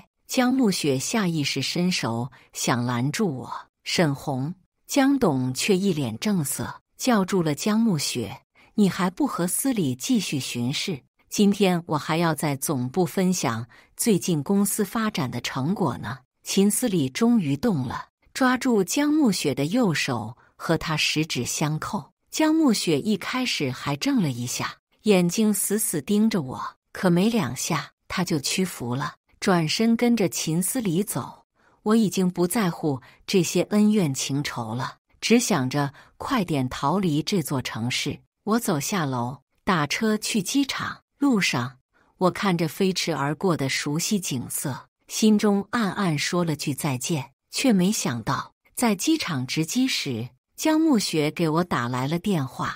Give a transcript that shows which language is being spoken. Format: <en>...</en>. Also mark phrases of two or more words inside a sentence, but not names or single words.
<zh>江暮雪下意識伸手想攔住我，沈紅。江董卻一臉正色，叫住了江暮雪：你還不和司禮繼續巡視？今天我還要在總部分享最近公司發展的成果呢。秦司禮終於動了，抓住江暮雪的右手，和她十指相扣。江暮雪一開始還怔了一下，眼睛死死盯着我，可沒兩下，她就屈服了，轉身跟着秦司禮走。我已經不在乎這些恩怨情仇了，只想着快點逃離這座城市。我走下樓，打車去機場。路上，我看着飛馳而過的熟悉景色，心中暗暗說了句再見，卻沒想到在機場值機時，江暮雪給我打來了電話。</zh>